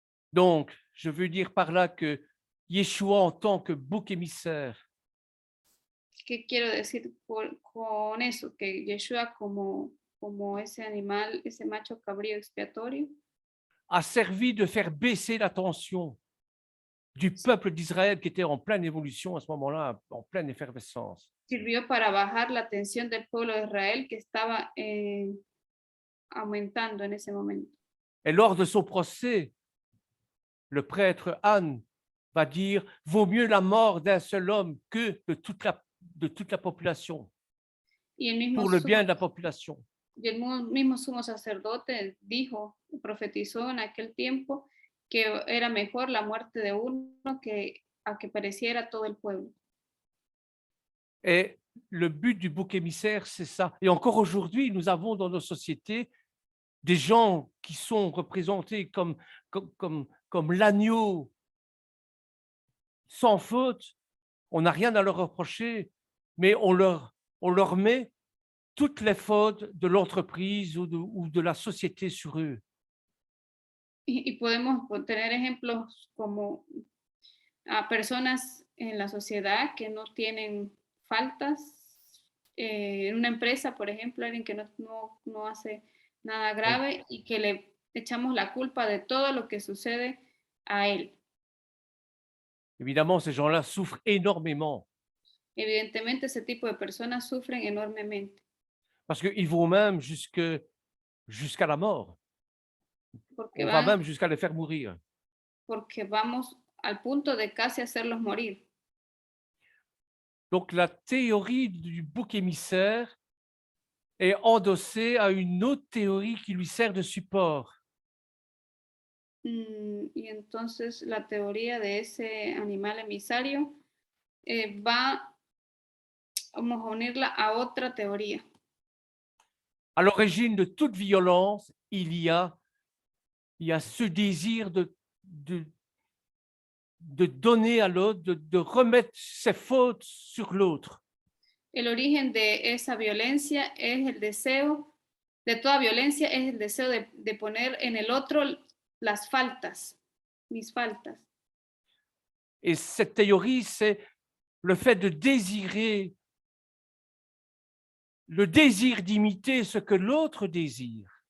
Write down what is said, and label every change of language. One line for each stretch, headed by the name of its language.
French: Donc, je veux dire par là que Yeshua, en tant que bouc émissaire,
Spanish: ¿Qué quiero decir con eso? Que Yeshua como ese animal, ese macho cabrío expiatorio,
French: a servi de faire baisser la tension du peuple d'Israël qui était en pleine évolution à ce moment-là, en pleine effervescence.
Spanish: sirvió para bajar la tensión del pueblo de Israel que estaba aumentando en ese momento.
French: Et lors de son procès, le prêtre Anne va dire « Vaut mieux la mort d'un seul homme que de toute la population,
Spanish: Y el mismo
French: pour le bien de la population.
Spanish: Y el mismo sumo sacerdote dijo, profetizó en aquel tiempo que era mejor la muerte de uno que a que pereciera todo el pueblo. »
French: Et le but du bouc émissaire, c'est ça. Et encore aujourd'hui, nous avons dans nos sociétés des gens qui sont représentés comme l'agneau sans faute. On n'a rien à leur reprocher, mais on leur met toutes les fautes de l'entreprise ou de la société sur eux.
Spanish: Y podemos tener ejemplos como a personas en la sociedad que no tienen faltas. En una empresa, por ejemplo, alguien que no hace nada grave y que le echamos la culpa de todo lo que sucede a él.
French: Évidemment, ces gens-là souffrent énormément
Spanish: Evidentemente, ese tipo de personas sufren enormemente
French: parce qu'ils vont même jusqu'à la mort.
Spanish: porque,
French: On va même jusqu'à les faire mourir.
Spanish: porque vamos al punto de casi hacerlos morir.
French: Donc, la théorie du bouc émissaire est endossée à une autre théorie qui lui sert de support.
Spanish: Y entonces la teoría de ese animal emisario vamos a unirla a otra teoría.
French: À l'origine de toute violence, il y a ce désir de donner à l'autre, de remettre ses fautes sur l'autre.
Spanish: El origen de esa violencia es el deseo, de toda violencia es el deseo de poner en el otro las faltas, mis faltas.
French: Et cette théorie, c'est le fait de désirer, le désir d'imiter ce que l'autre désire.